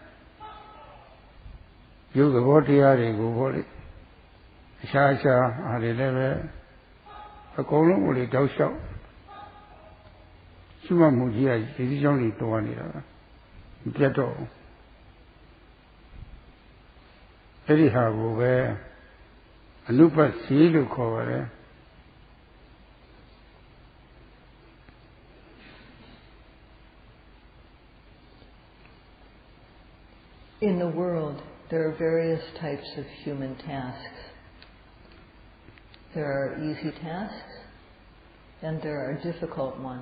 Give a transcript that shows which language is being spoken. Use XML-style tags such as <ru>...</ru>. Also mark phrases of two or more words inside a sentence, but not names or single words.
<my>ရုပ်သဘောတရားတွေကိုဟောလေအခြားအားတွေလည်းပဲအကုန်လုံးကိုလေတောက်လျှောက်ရှုမှတ်မှုကြီးကရည်စည်းကြောင်းကြီးသွားနေတာမပြတ်တော့အဲ့ဒီဟာကိုပဲအနုပ္ပစီလို့ခေါ်ပါတယ်</my> <en>In the world, there are various types of human tasks. There are easy tasks and there are difficult ones.</en>